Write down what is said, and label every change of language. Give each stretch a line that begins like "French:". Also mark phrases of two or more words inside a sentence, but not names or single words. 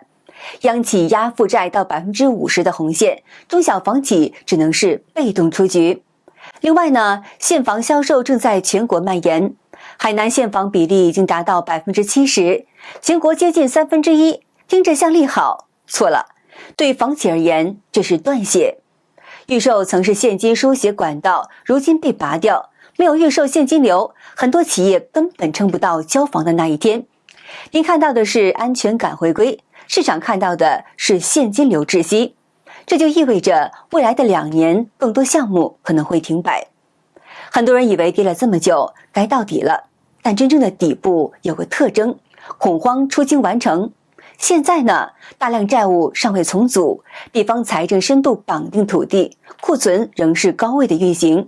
Chinese: 央企壓負債到50%的紅線，中小房企只能是被動出局。另外呢，現房銷售正在全國蔓延， 海南現房比例已經達到70%，全國接近1/3，聽着像利好，錯了。對房企而言，這是斷血。預售曾是現金輸血管道，如今被拔掉，沒有預售現金流，很多企業根本撐不到交房的那一天。您看到的是安全感回歸，市場看到的是現金流窒息，這就意味着未來的2年，更多項目可能會停擺。很多人以為跌了這麼久，該到底了，但真正的底部有個特徵，恐慌出清完成。現在呢，大量債務尚未重組，地方財政深度綁定土地，庫存仍是高位的運行。